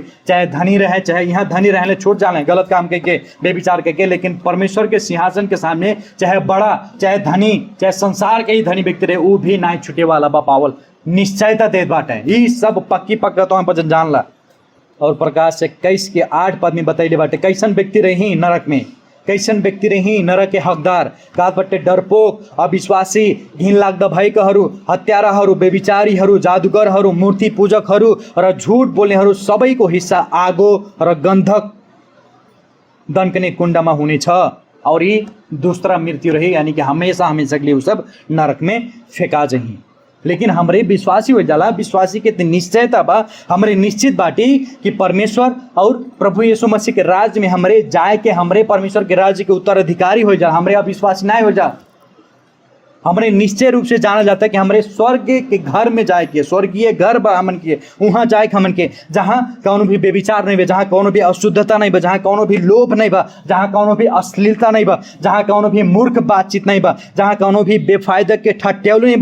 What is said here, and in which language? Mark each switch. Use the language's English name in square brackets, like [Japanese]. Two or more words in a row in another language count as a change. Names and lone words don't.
[Bhojpuri] चाहे धनी रहे, चाहे यहाँ धनी रहले छूट जाने गलत काम के बेविचार के, लेकिन परमेश्वर के सिंहासन के सामने चाहे बड़ा चाहे धनी चाहे संसार के ही धनी व्यक्ति रहे वो भी ना छूटे वाला बा पावल निश्चयता दे बाटे। ये सब पक्की पक्का तो हम जानला। और प्रकाश 21 के 8 पद में बतैले बाटे कैसन व्यक्ति रही नरक में, कैसन व्यक्ति रही नरक के हकदार, का बटे डरपोक, अविश्वासी, [Nepali] घिन लाग्दा भएकाहरू, हत्याराहरू, बेविचारीहरू, जादुगरहरू, मूर्ति पूजकहरू र झुट बोल्नेहरू सबैको हिस्सा आगो र गन्धक दन्कने कुण्डमा हुनेछ। [Bhojpuri] और ये दूसरा मृत्यु रही, यानी कि हमेशा हमेशा के लिए वो सब नरक में फेंका जही। लेकिन हमरे विश्वासी हो जाला, विश्वासी के निश्चयता बा, हमरे निश्चित बाटी कि परमेश्वर और प्रभु यीशु मसीह के राज्य में हमरे जाए के, हमरे परमेश्वर के राज्य के उत्तराधिकारी हो जा। हमरे अविश्वासी ना हो जा, हमरे निश्चय रूप से जाना जाता है कि हमरे स्वर्ग के घर में जाए के, स्वर्गीय घर बा हमन के, वहाँ जाए के हमन के जहाँ कौनो भी बेविचार नहीं बा, जहाँ कौनो भी अशुद्धता नहीं बा, जहाँ कौनो भी लोभ नहीं बा, जहाँ कौनो भी अश्लीलता नहीं बा, जहाँ कौनो भी मूर्ख बातचीत नहीं बा, जहाँ कौनो भी बेफायदा के ठट्ठेउल नहीं बा।